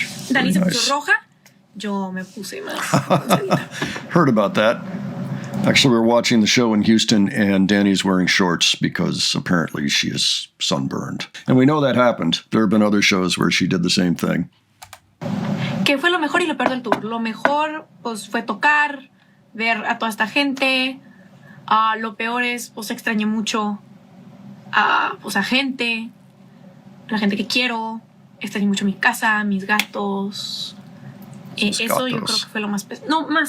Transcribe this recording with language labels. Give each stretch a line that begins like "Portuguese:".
Spanish: Dani se puso roja, yo me puse más.
English: Heard about that. Actually, we were watching the show in Houston, and Danny's wearing shorts because apparently she is sunburned. And we know that happened. There have been other shows where she did the same thing.
Spanish: ¿Qué fue lo mejor y lo peor del tour? Lo mejor, pues, fue tocar, ver a toda esta gente. Lo peor es, pues, extrañé mucho pues, a gente, la gente que quiero. Extrañé mucho mi casa, mis gatos. Eso yo creo que fue lo más pesado.